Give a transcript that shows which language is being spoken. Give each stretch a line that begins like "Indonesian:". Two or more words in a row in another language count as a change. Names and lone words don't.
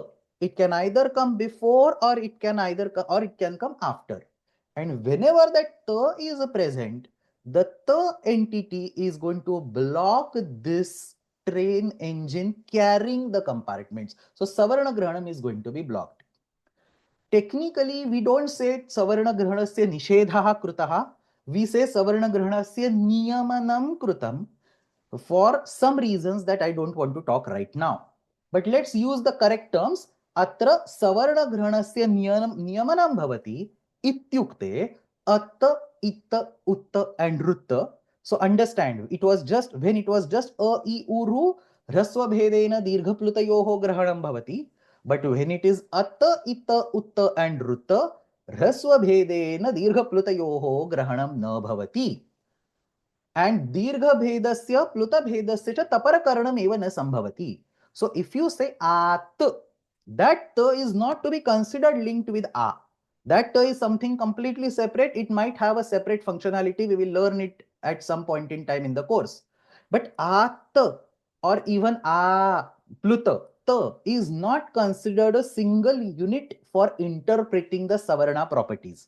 English: It can either come before or it can come after. And whenever that ta is present, the ta entity is going to block this train engine carrying the compartments. So
Sanskrit: सवर्ण ग्रहणम्
English: is going to be blocked. Technically, we don't say
Sanskrit: सवर्ण ग्रहणस्य निषेधः कृतः.
English: We say
Sanskrit: सवर्ण ग्रहणस्य नियमनं कृतम्
English: for some reasons that I don't want to talk right now. But let's use the correct terms.
Sanskrit: अत्र सवर्ण ग्रहणस्य नियमनं भवति इत्युक्ते अत्, इत्, उत् and ऋत्.
English: So understand, it was just when it was just A, I,
Sanskrit: उरु, ह्रस्व भेदेन दीर्घ प्लुतयोः ग्रहणं भवति.
English: But when it is Atta, Itta, Utta and Rutta,
Sanskrit: ह्रस्व भेदेन दीर्घ प्लुतयोः ग्रहणं न भवति. And दीर्घ भेदस्य प्लुत भेदस्य च तपर करणम् एव न सम्भवति.
English: So if you say At, that T is not to be considered linked with A. That T is something completely separate. It might have a separate functionality. We will learn it at some point in time in the course. But At or even A, Pluta, T is not considered a single unit for interpreting the Savarna properties.